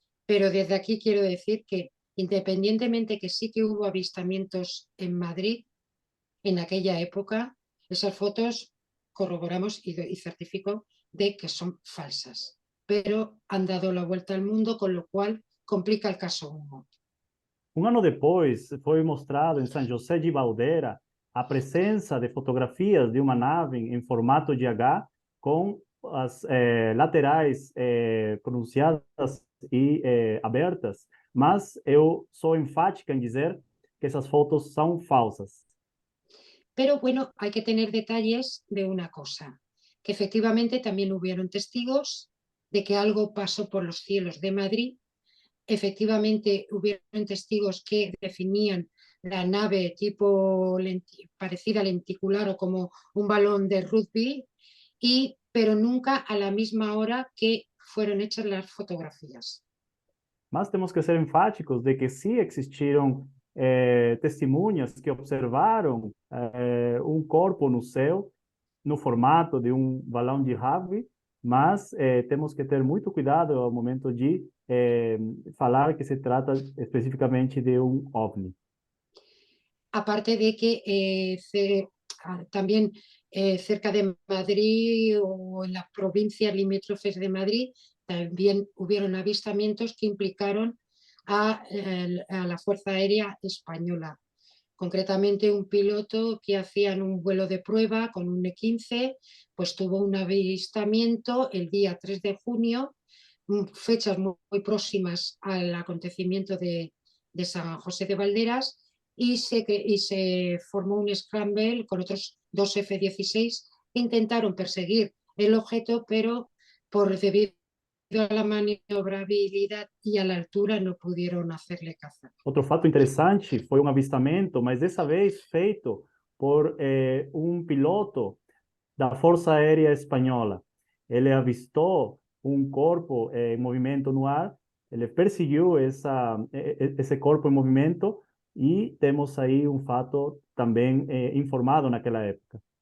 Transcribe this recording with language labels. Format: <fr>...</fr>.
<es>Pero desde aquí quiero decir que independientemente que sí que hubo avistamientos en Madrid en aquella época, esas fotos corroboramos y certifico de que son falsas, pero han dado la vuelta al mundo, con lo cual complica el caso Humo.</es> <pt>Um ano depois, foi mostrado em São José de Valdeira a presença de fotografias de uma nave em formato de H com as laterais pronunciadas e abertas, mas eu sou enfática em dizer que essas fotos são falsas.</pt> <es>Pero bueno, hay que tener detalles de una cosa, que efectivamente también hubieron testigos de que algo pasó por los cielos de Madrid. Efectivamente hubieron testigos que definían la nave tipo parecida lenticular o como un balón de rugby, pero nunca a la misma hora que fueron hechas las fotografías.</es> <pt>Mas temos que ser enfáticos de que sim existiram testemunhas que observaram um corpo no céu, no formato de um balão de rugby, mas temos que ter muito cuidado ao momento de falar que se trata especificamente de um OVNI.</pt> <es>Aparte de que también cerca de Madrid o en las provincias limítrofes de Madrid también hubieron avistamientos que implicaron a la Fuerza Aérea Española. Concretamente un piloto que hacían un vuelo de prueba con un E-15, pues tuvo un avistamiento el día 3 de junio, fechas muy próximas al acontecimiento de San José de Valderas, y se formó un scramble con otros dos F-16 que intentaron perseguir el objeto, pero debido a la maniobrabilidad y a la altura no pudieron hacerle caza.</es> <pt>Outro fato interessante foi um avistamento, mas dessa vez feito por um piloto da Força Aérea Espanhola. Ele avistou um corpo em movimento no ar, ele perseguiu esse corpo em movimento e temos aí um fato também informado naquela época.</pt>